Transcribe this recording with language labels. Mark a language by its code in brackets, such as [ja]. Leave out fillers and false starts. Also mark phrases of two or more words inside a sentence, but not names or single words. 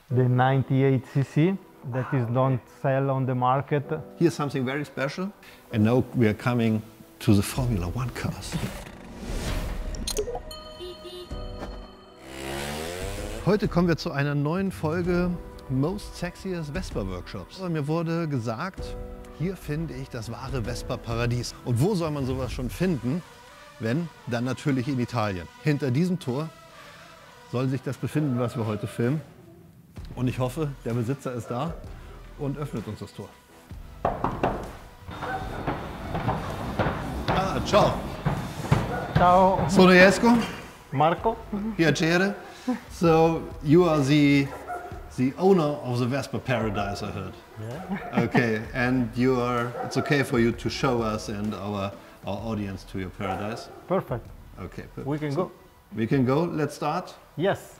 [en] the 98cc that is don't sell on the market. Here's something very special. And now we are coming to the Formula One cars. [de] Heute kommen wir zu einer neuen Folge Most Sexiest Vespa Workshops. Mir wurde gesagt, hier finde ich das wahre Vespa-Paradies. Und wo soll man sowas schon finden, wenn? Dann natürlich in Italien. Hinter diesem Tor soll sich das befinden, was wir heute filmen. Und ich hoffe, der Besitzer ist da und öffnet uns das Tor. [it] Ah, ciao. Ciao, Sono Jesco. Marco. Piacere. [en] So you are the owner of the Vespa Paradise, I heard. Yeah. Okay, and it's okay for you to show us and our audience to your paradise. Perfect. Okay, perfect. We can go. We can go. Let's start. Yes.